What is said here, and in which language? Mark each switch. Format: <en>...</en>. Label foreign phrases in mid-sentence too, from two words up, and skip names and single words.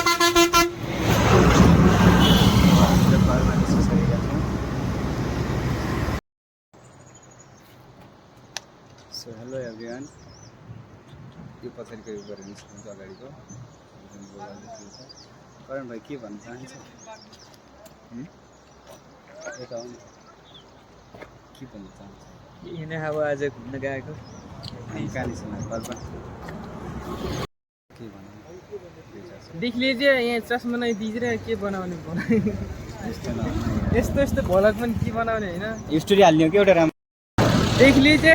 <ne>सो</ne> <en>hello everyone</en> <ne>यो पछाडिको यो गरेर निस्किन्छ अगाडिको करण भाइ के भन्न चाहन्छ यता आउनु के भन्न चाहन्छ यहाँ अब आज घुम्न गएको कहाँ निस्किनु कल्पना के भन्नु</ne> <hi>देख लीजिए</hi> <ne>यहाँ चस्मा नै दिएर के बनाउने यस्तो यस्तो भ्लग पनि के बनाउने होइन यो स्टोरी हाल्ने हो कि एउटा राम्रो</ne> <hi>देख लीजिए</hi>